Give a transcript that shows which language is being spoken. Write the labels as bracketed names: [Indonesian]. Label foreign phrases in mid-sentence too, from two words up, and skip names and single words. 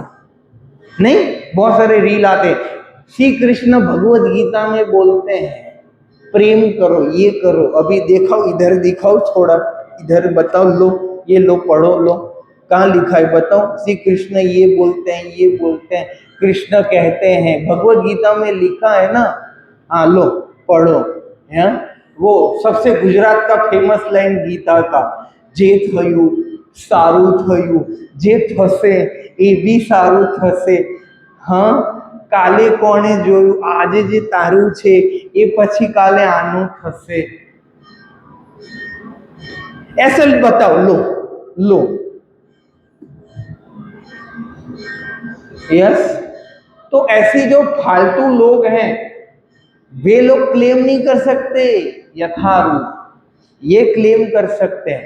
[Hindi] नहीं, बहुत सारे रील आते हैं, श्री कृष्ण भगवत गीता में बोलते हैं प्रेम करो, ये करो, अभी दिखाओ, इधर दिखाओ, थोड़ा इधर बताओ, लो ये लो पढ़ो, लो कहाँ लिखा है बताओ। श्री कृष्ण ये बोलते हैं, ये बोलते हैं, कृष्ण कहते हैं, भगवत गीता में लिखा है ना, हाँ लो पढ़ो। है वो सबसे गुजरात का [English] famous line [Hindi] गीता का, [Gujarati] જે થયું સારું થયું, જે થશે એ બી સારું થશે, હાં કાલે કોણે જોયું આજે જે તારું છે એ પછી કાલે આનું થશે। [Hindi] ऐसे बताओ, लो लो। यस, तो ऐसी जो फालतू लोग हैं वे लोग क्लेम नहीं कर सकते यथारूप, ये क्लेम कर सकते हैं।